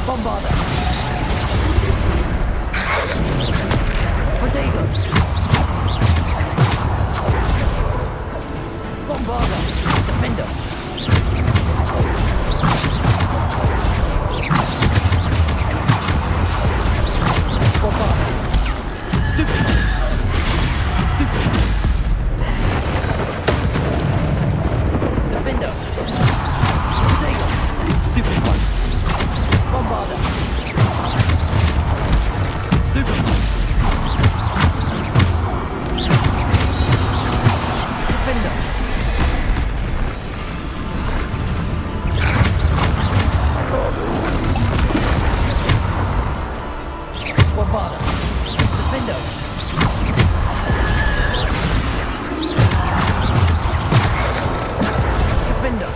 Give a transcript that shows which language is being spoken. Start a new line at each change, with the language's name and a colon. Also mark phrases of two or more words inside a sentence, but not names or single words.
English: Bombarda. Potato. Bombarda. Defender. Bombarda. Stupid. Stupid. Defender. Potato. Stupid one. Bombarda. Stupid one. Defender. Bombarda. Defender. Defender.